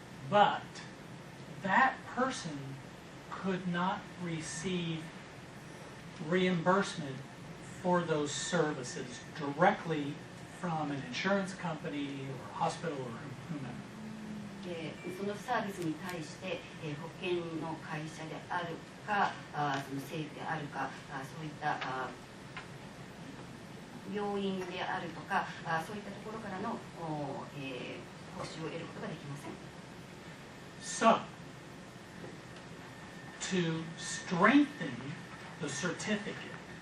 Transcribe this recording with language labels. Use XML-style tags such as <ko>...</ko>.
<en>But that person could not receive reimbursement for those services directly from an insurance company or hospital or whomever.</en> <ja>そのサービスに対して、保険の会社であるか、その政府であるか、そういった病院であるとか、そういったところからの報酬を得ることができません。</ja> <en>So, to strengthen the certificate,</en>